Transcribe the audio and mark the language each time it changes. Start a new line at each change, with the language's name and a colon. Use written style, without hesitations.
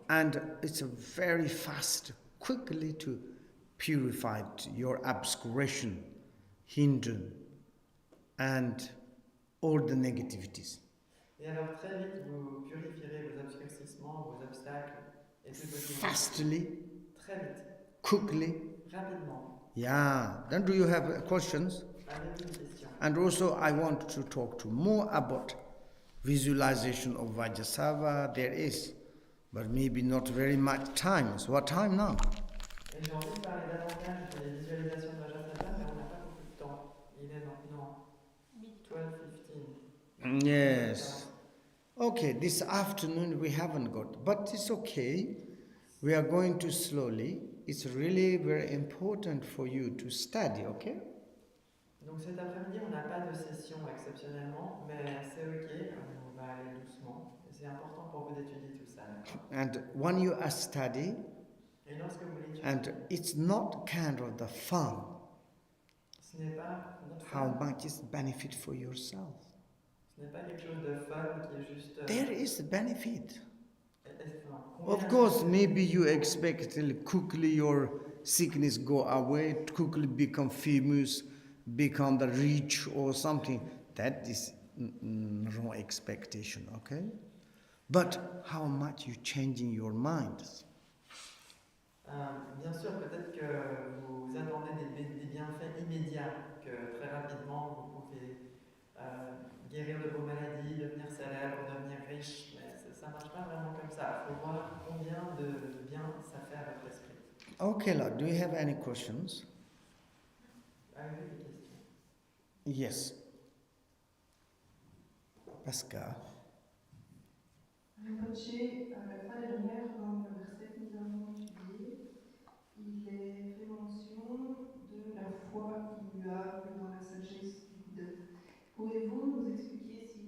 English: And it's a very fast, quickly to purify your obscuration, hindrance, and all the negativities.
French: Et alors très vite vous purifierez vos obscurcissements, vos obstacles et tout ce qui vous...
English: Fastly,
French: Très vite,
English: quickly.
French: rapidement.
English: Yeah. Then do you have questions?
French: Avez-vous une question?
English: And also I want to talk to more about visualization of Vajrasattva. There is, but maybe not very much time. So what time now?
French: Et j'ai envie de parler davantage des visualisations de Vajrasattva, mais on n'a pas beaucoup de temps. Il est maintenant 12:15.
English: Yes. Okay, this afternoon we haven't got, but it's okay. We are going to slowly. It's really very important for you to study, okay?
French: Donc cet après-midi, on n'a pas de session exceptionnellement, mais c'est ok, on va aller doucement. C'est important pour vous d'étudier tout ça.
English: And when you are studying,
French: Et lorsque vous l'étudiez,
English: and it's not kind of the fun,
French: ce n'est pas notre
English: how
French: fun.
English: much is benefit for yourself.
French: Ce n'est pas quelque chose de fun qui est juste...
English: There is a benefit.
French: combien
English: Of course, maybe you expect quickly your sickness go away, quickly become famous, become the rich or something. That is wrong expectation, okay? But how much you changing your minds?
French: Bien sûr, peut-être que vous attendez des bienfaits immédiats, que très rapidement vous pouvez guérir de vos maladies, devenir célèbre, devenir riche, mais ça ne marche pas vraiment comme ça. Il faut voir combien de bien ça fait à votre esprit.
English: Okay, Lord, do you have any questions?
French: Avez-vous des questions?
English: Yes. Pascal.
French: Rinpoche, la fois dernière, dans le verset que nous avons étudié, il est fait mention de la foi qu'il y a dans la sagesse du Bouddha. Pouvez-vous nous expliquer